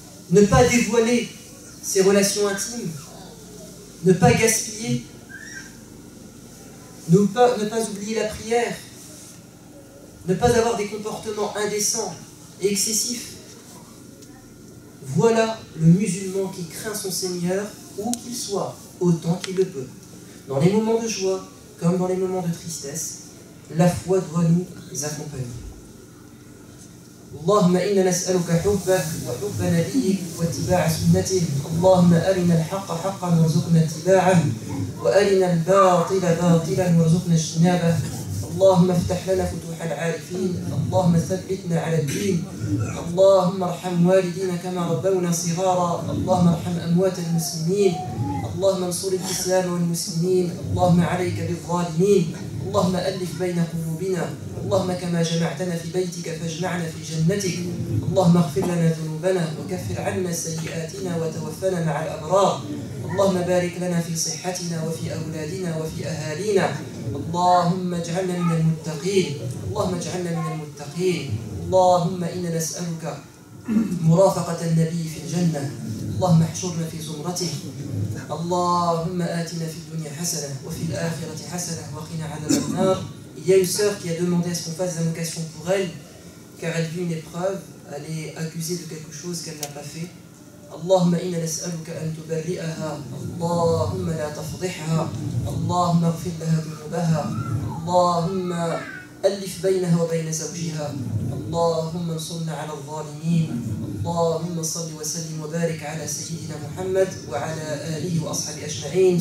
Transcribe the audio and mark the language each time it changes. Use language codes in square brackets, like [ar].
[fr] Ne pas dévoiler ses relations intimes, ne pas gaspiller, ne pas oublier la prière, ne pas avoir des comportements indécents et excessifs. Voilà le musulman qui craint son Seigneur, où qu'il soit, autant qu'il le peut. Dans les moments de joie, comme dans les moments de tristesse, la foi doit nous accompagner. [ar] اللهم إنا نسألك حبك وحب نبيك واتباع سنته. اللهم أرنا الحق حقا وارزقنا اتباعه وأرنا الباطل باطلا وارزقنا اجتنابه. اللهم افتح لنا فتوح العارفين. اللهم ثبتنا على الدين. اللهم ارحم والدينا كما ربونا صغارا. اللهم ارحم أموات المسلمين. اللهم انصر الإسلام والمسلمين. اللهم عليك بالظالمين. اللهم ألف بين قلوبنا. اللهم كما جمعتنا في بيتك فاجمعنا في جنتك. اللهم اغفر لنا ذنوبنا وكفر عنا سيئاتنا وتوفنا مع الأبرار. اللهم بارك لنا في صحتنا وفي أولادنا وفي أهالينا. اللهم اجعلنا من المتقين. اللهم اجعلنا من المتقين. اللهم إنا نسألك مرافقة النبي في الجنة. اللهم احشرنا في زمرته. اللهم آتنا في الدنيا حسنة وفي الآخرة حسنة وقنا عذاب النار. [fr] Il y a une sœur qui a demandé à ce qu'on fasse des invocations pour elle, car elle vit une épreuve, elle est accusée de quelque chose qu'elle n'a pas fait. [ar] اللهم إنا نسألك أن تبرئها. اللهم لا تفضحها. اللهم اغفر لها ذنوبها. اللهم ألف بينها وبين زوجها. اللهم انصرنا على الظالمين. اللهم صل وسلم وبارك على سيدنا محمد وعلى آله وأصحابه أجمعين.